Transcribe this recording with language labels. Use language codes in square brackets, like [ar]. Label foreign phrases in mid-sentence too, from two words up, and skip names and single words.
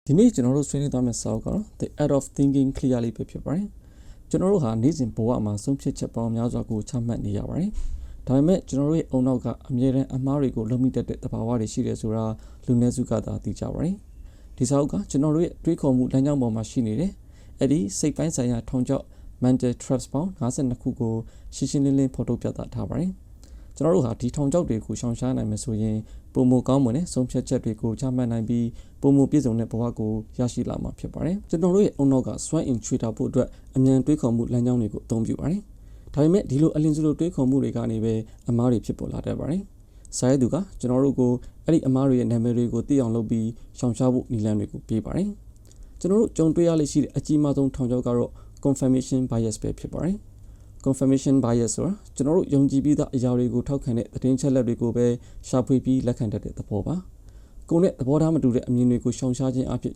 [my] ဒီနေ့ကျွန်တော်တို့ဆွေးနွေးသွားမယ့်စာအုပ်ကတော့ The Art of Thinking Clearly ပဲဖြစ်ပါတယ်ကျွန်တော်တို့ဟာနေ့စဉ်ဘဝမှာဆုံးဖြတ်ချက်ပေါင်းများစွာကိုချမှတ်နေရပါတယ်ဒါပေမဲ့ကျွန်တော်တို့ရဲ့အုံနောက်ကအမြဲတမ်းအမှားတွေကိုလုံမိတတ်တဲ့သဘာဝတွေရှိတယ်ဆိုတာလူနည်းစုကသာသိကြပါတယ်ဒီ စာအုပ်ကကျွန်တော်တို့ရဲ့တွေးခေါ်မှုလမ်းကြောင်းပေါ်မှာရှိနေတယ်အဲ့ဒီစိတ်ပိုင်းဆိုင်ရာထောင်ချောက် [en] mental traps [my] ပေါင်း52ခုကိုရှင်းရှင်းလင်းလင်းဖော်ထုတ်ပြသထားပါတယ်ကျွန်တော်တို့ဟာဒီထောင်ချောက်တွေကိုရှောင်ရှားနိုင်မယ်ဆိုရင်ပုံ မကောင်းမွန်တဲ့ဆုံးဖြတ်ချက်တွေကိုချမှတ်နိုင်ပြီးပုံမပြည့်စုံတဲ့ဘဝကိုရရှိလာမှာဖြစ်ပါတယ်ကျွန်တော်တို့ရဲ့အုံနောက်ကစွမ်းအင်ချွေတာဖို့အတွက် အမြန်တွေးခေါ်မှုလမ်းကြောင်းတွေကိုအသုံးပြုပါတယ်ဒါပေမဲ့ဒီလိုအလင်းစုလိုတွေးခေါ်မှုတွေကနေပဲအမားတွေဖြစ်ပေါ်လာတတ်ပါတယ်စာရေးသူကကျွန်တော်တို့ကိုအဲ့ဒီအမားတွေရဲ့နာမည်တွေကိုသိအောင်လုပ်ပြီးရှောင်ရှားဖို့နည်းလမ်းတွေကိုပေးပါတယ်ကျွန်တော်တို့ကြုံတွေ့ရလိမ့်ရှိတဲ့အကြီးမားဆုံးထောင်ချောက်ကတော့ [en] confirmation bias [my] ပဲဖြစ်ပါတယ် [en] confirmation bias [my] ဆိုတာကျွန်တော်တို့ယုံကြည်ပြီးသားအရာတွေကိုထောက်ခံတဲ့သတင်းချက်လက်တွေကိုပဲရှာဖွေပြီးလက်ခံတတ်တဲ့သဘောပါကိုယ်နဲ့သဘောထားမတူတဲ့အမြင်တွေကိုရှောင်ရှားခြင်းအဖြစ်